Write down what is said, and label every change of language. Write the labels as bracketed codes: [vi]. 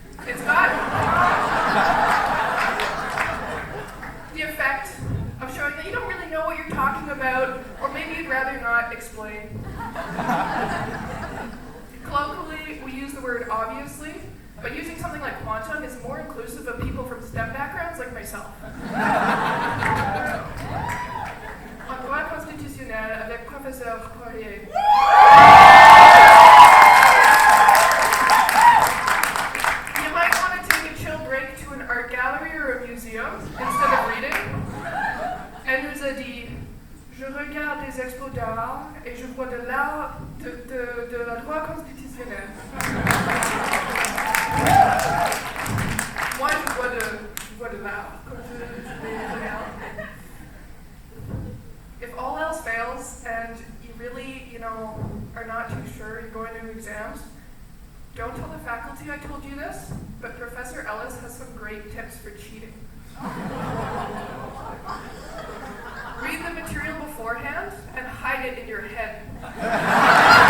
[en] It's got the effect of showing that you don't really know what you're talking about, or maybe you'd rather not explain. Colloquially, we use the word obviously, but using something like quantum is more inclusive of people from STEM backgrounds like myself. [fr] En droit constitutionnel avec Professeur Poirier. [en] You might want to take a chill break to an art gallery or a museum instead of reading. [fr] Elle nous a dit, je regarde des expos d'art et je vois de l'art de la droit constitutionnel. Moi, je vois de l'art, comme je regarde. [en] If all else fails and you really, are not too sure you're going to exams, don't tell the faculty I told you this, but Professor Ellis has some great tips for cheating. Read the material beforehand and hide it in your head.